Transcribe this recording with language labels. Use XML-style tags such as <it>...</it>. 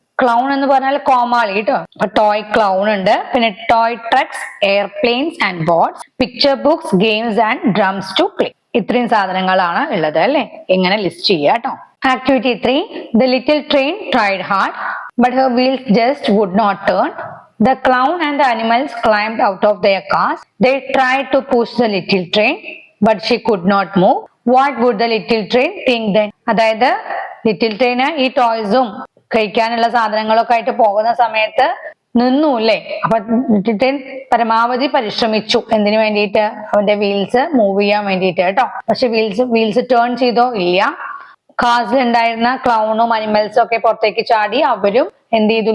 <ml>Clown എന്ന് പറഞ്ഞാൽ കോമാളി കേട്ടോ. ടോയ് ക്ലൗൺ ഉണ്ട്. പിന്നെ</ml> <en>Toy trucks, airplanes and boats, picture books, games and drums to play.</en> <ml>ഇത്രയും സാധനങ്ങളാണ് ഉള്ളത് അല്ലെ. എങ്ങനെ ലിസ്റ്റ് ചെയ്യാ കേട്ടോ.</ml> <en>Activity 3 the little train tried hard but her wheels just would not turn. The clown and the animals climbed out of their cars. They tried to push the little train, but she could not move. What would the little train think then?</en> <ml>അതായത് little train ഈ ടോയ്സും കഴിക്കാനുള്ള സാധനങ്ങളൊക്കെ ആയിട്ട് പോകുന്ന സമയത്ത് നിന്നു അല്ലേ. അപ്പൊ ലിറ്റിൽ ട്രെയിൻ പരമാവധി പരിശ്രമിച്ചു എന്തിനു വേണ്ടിയിട്ട്? അവന്റെ വീൽസ് മൂവ് ചെയ്യാൻ വേണ്ടിയിട്ട് കേട്ടോ. പക്ഷെ വീൽസ് ടേൺ ചെയ്തോ? ഇല്ല. കാസിൽ ഉണ്ടായിരുന്ന ക്ലൗണും അനിമൽസും ഒക്കെ പുറത്തേക്ക് ചാടി അവരും എന്ത് ചെയ്തു?</ml>